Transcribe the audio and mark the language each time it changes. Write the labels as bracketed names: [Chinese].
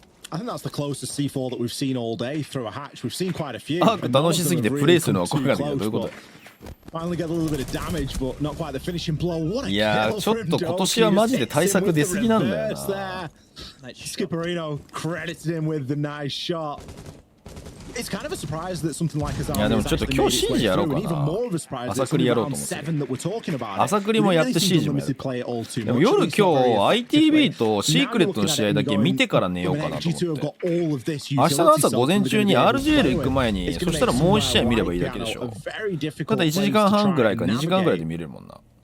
[English] I think that's the closest C4 that we've seen all day through a hatch. We've seen quite a few. [Japanese] 楽しすぎてプレイするのはこれができるどういうこと [English] Finally get a little bit of damage, but not quite the finishing blow. What a [Japanese] いやちょっと今年はマジで対策出すぎなんだよな [English] Skipperino credited him with the nice shot. It's kind of a surprise that something like Azar [Japanese] いやでもちょっと今日シージやろうかな朝繰りやろうと思って朝繰りもやってシージもやるでも夜今日 ITV とシークレットの試合だけ見てから寝ようかなと思って明日の朝午前中に RGL 行く前にそしたらもう1試合見ればいいだけでしょただ1時間半ぐらいか2時間ぐらいで見れるもんな